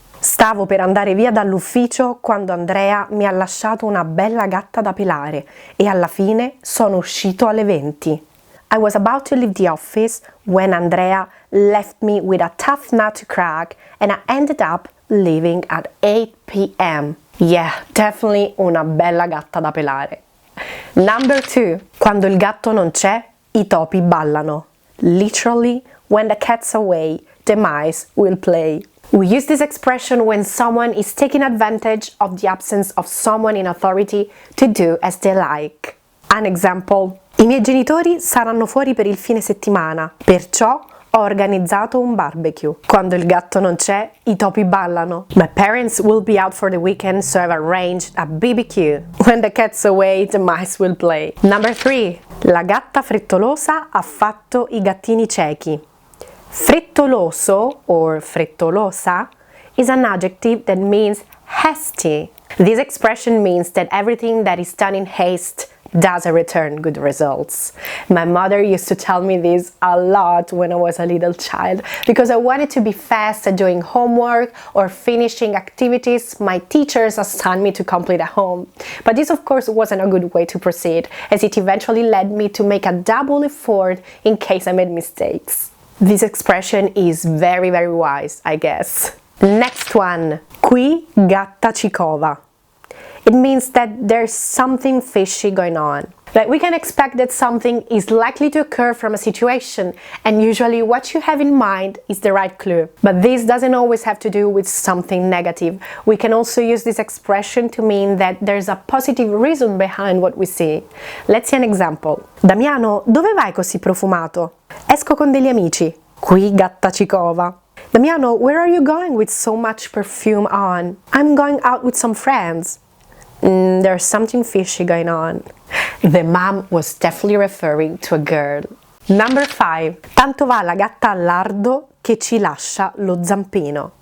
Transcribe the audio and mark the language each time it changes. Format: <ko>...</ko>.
<it>Stavo per andare via dall'ufficio quando Andrea mi ha lasciato una bella gatta da pelare e alla fine sono uscito alle 20.</it> <en>I was about to leave the office when Andrea left me with a tough nut to crack and I ended up leaving at 8 p.m. Yeah, definitely</en> <it>una bella gatta da pelare.</it> <en>Number 2.</en> <it>Quando il gatto non c'è, i topi ballano.</it> <en>Literally, when the cat's away, the mice will play. We use this expression when someone is taking advantage of the absence of someone in authority to do as they like. An example.</en> <it>I miei genitori saranno fuori per il fine settimana, perciò ho organizzato un barbecue. Quando il gatto non c'è, i topi ballano.</it> <en>My parents will be out for the weekend, so I've arranged a BBQ. When the cat's away, the mice will play. Number 3.</en> <it>La gatta frettolosa ha fatto i gattini ciechi.</it> <en>Frettoloso, or frettolosa, is an adjective that means hasty. This expression means that everything that is done in haste doesn't return good results. My mother used to tell me this a lot when I was a little child because I wanted to be fast at doing homework or finishing activities my teachers assigned me to complete at home. But this of course wasn't a good way to proceed, as it eventually led me to make a double effort in case I made mistakes. This expression is very wise, I guess. Next one.</en> <it>Qui gatta ci cova.</it> <en>It means that there's something fishy going on. Like we can expect that something is likely to occur from a situation, and usually what you have in mind is the right clue. But this doesn't always have to do with something negative. We can also use this expression to mean that there's a positive reason behind what we see. Let's see an example.</en> <it>Damiano, dove vai così profumato? Esco con degli amici. Qui gatta ci cova.</it> <en>Damiano, where are you going with so much perfume on? I'm going out with some friends. There's something fishy going on. The mom was definitely referring to a girl. Number 5.</en> <it>Tanto va la gatta al lardo che ci lascia lo zampino.</it>